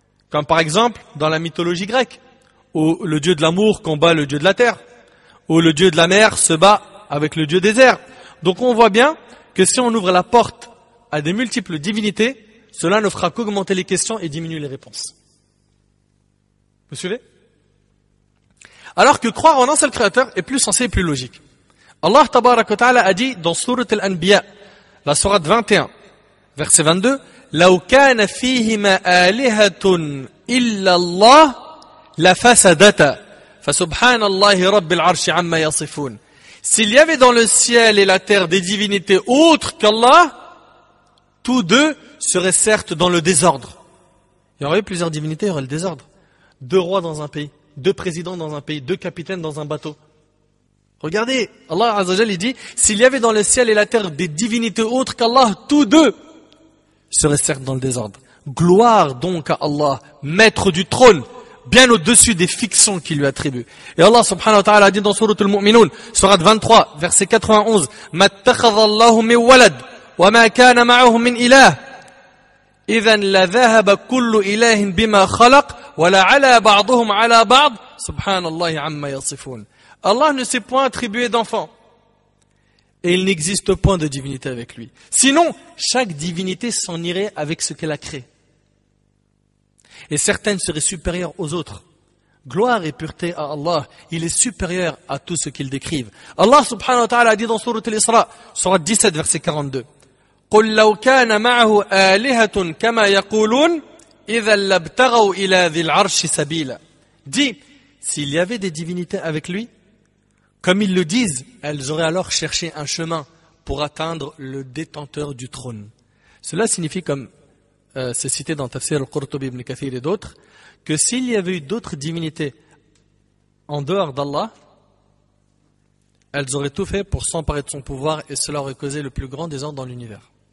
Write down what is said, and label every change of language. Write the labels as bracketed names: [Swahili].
[French] Comme par exemple dans la mythologie grecque, où le dieu de l'amour combat le dieu de la terre, où le dieu de la mer se bat avec le dieu des airs. Donc on voit bien que si on ouvre la porte à des multiples divinités, cela ne fera qu'augmenter les questions et diminuer les réponses. Vous suivez? Alors que croire en un seul créateur est plus sensé et plus logique. Allah tabaraka wa ta'ala a dit dans Surat al-Anbiya, la Sourate 21, verset 22, [Arabic] لَوْ كَانَ فِيهِمَا آلِهَةٌ إِلَّا اللَّهُ لَفَسَدَتَا فَسُبْحَانَ اللَّهِ رَبِّ الْعَرْشِ عَمَّا يَصِفُونَ. [French] S'il y avait dans le ciel et la terre des divinités autres qu'Allah, tous deux seraient certes dans le désordre. Il y aurait plusieurs divinités, il y aurait le désordre. 2 rois dans un pays, 2 présidents dans un pays, 2 capitaines dans un bateau. Regardez, Allah Azza wa Jalla il dit, s'il y avait dans le ciel et la terre des divinités autres qu'Allah, tous deux seraient certes dans le désordre. Gloire donc à Allah, maître du trône, bien au-dessus des fictions qu'il lui attribue. Et Allah subhanahu wa ta'ala a dit dans Surat al-Mu'minun, Surat 23, verset 91, [Arabic] مَتَّخَذَ اللَّهُ مِنْ وَلَدٍ وَمَا كَانَ مَعَهُ مِنْ إِلَهٍ إِذًا لَذَهَبَ كُلُّ إِلَهٍ بِمَا خَلَقَ وَلَعَلَى بَعْضُهُمْ عَلَى بَعْضٍ سُبْحَانَ اللَّهِ عَمَّا يَصِفُونَ. [French] Allah ne s'est point attribué d'enfant. Et il n'existe point de divinité avec lui. Sinon, chaque divinité s'en irait avec ce qu'elle a créé. Et certaines seraient supérieures aux autres. Gloire et pureté à Allah, il est supérieur à tout ce qu'ils décrivent. Allah subhanahu wa ta'ala a dit dans Sourate Al-Isra, Sourate 17, verset 42, [Arabic] قُلْ لَوْ كَانَ مَعَهُ آلِهَةٌ كَمَا يَقُولُونَ إِذًا لَابْتَغَوْا إِلَى ذِي الْعَرْشِ سَبِيلًا. [French] Dis, s'il y avait des divinités avec lui, comme ils le disent, elles auraient alors cherché un chemin pour atteindre le détenteur du trône. Cela signifie, comme c'est cité dans Tafsir al-Qurtubi ibn Kathir et d'autres, que s'il y avait eu d'autres divinités en dehors d'Allah, elles auraient tout fait pour s'emparer de son pouvoir et cela aurait causé le plus grand désordre dans l'univers.